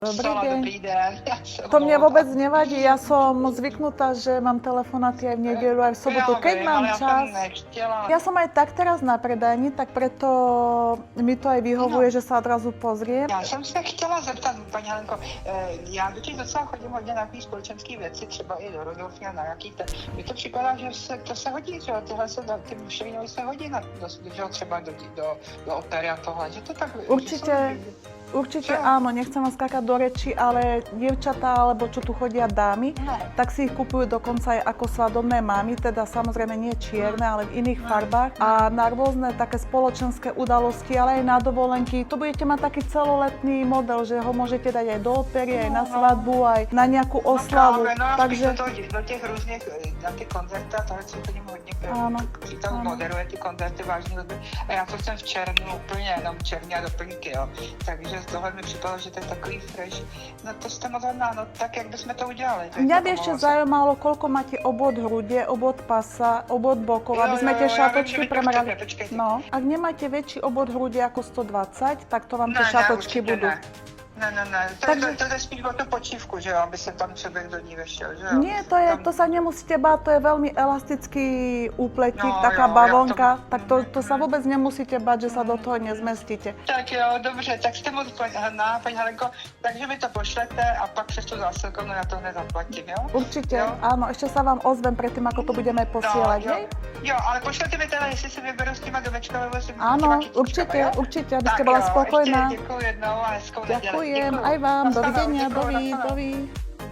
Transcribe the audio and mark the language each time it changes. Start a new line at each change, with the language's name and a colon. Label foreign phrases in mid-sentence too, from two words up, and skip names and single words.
Czech: Dobrý den.
Slovak: To mne vôbec nevadí, ja som zvyknutá, že mám telefonáty aj v nedeľu, aj v sobotu, keď mám čas. Ja som aj tak teraz na predajni, tak preto mi to aj vyhovuje, že sa odrazu pozriem.
Czech: Já jsem se chtěla zeptat, paní Helenko, já totiž docela chodím hodně na takové společenské věci, třeba i do Rodolfy a na jaký ten. Mně to připadá, že to se hodí, že tyhle ty mušeliny se hodí třeba do opery a tohle, že to tak...
Slovak: Určite áno, nechcem vám skákať do reči, ale dievčatá, alebo čo tu chodia dámy, tak si ich kupujú dokonca aj ako svadobné mamy, teda samozrejme nie čierne, ale v iných farbách. A na rôzne také spoločenské udalosti, ale aj na dovolenky. To budete mať taký celoletný model, že ho môžete dať aj do opery, aj na svadbu, aj na nejakú oslavu.
Czech: Takže do těch různých, na ty koncerty a tohle, co chodím hodně, přítel moderuje ty koncerty vážně hudby. A já to jsem v červnu úplně jenom černý a doplňky, jo. Takže z toho mi připadalo, že to je takový fresh. No to jste moc hodná, no tak jak bychom to udělali?
Slovak: Mňa by ešte zaujímalo, koľko máte obvod hrude, obvod pasa, obvod bokov, aby sme tie šatočky premerali. No, ak nemáte väčší obvod hrude ako 120, tak to vám tie šatočky budú.
Czech: Ne. To je spíš o tu počívku, že jo, aby se tam člověk do ní vešel, že jo?
Slovak: Nie, to sa nemusíte báť, to je veľmi elastický úpletík, taká bavlnka, tak to sa vôbec nemusíte báť, že sa do toho nezmestíte.
Czech: Tak jo, dobře, tak jste moc hodná, paní Helenko, takže mi to pošlete a pak přes tu zásilkovnu na to hned zaplatím, jo?
Slovak: Určite, áno, ešte sa vám ozvem predtým, ako to budeme posielať, hej?
Czech: Jo, ale pošlete mi teda, jestli si vyberu s těma domečkami,
Slovak: áno, určite, aby ste bola spokojná.
Czech: Děkuji jednou a hezkou neděli.
Slovak: Ďakujem, aj vám, dovidenia, dovi.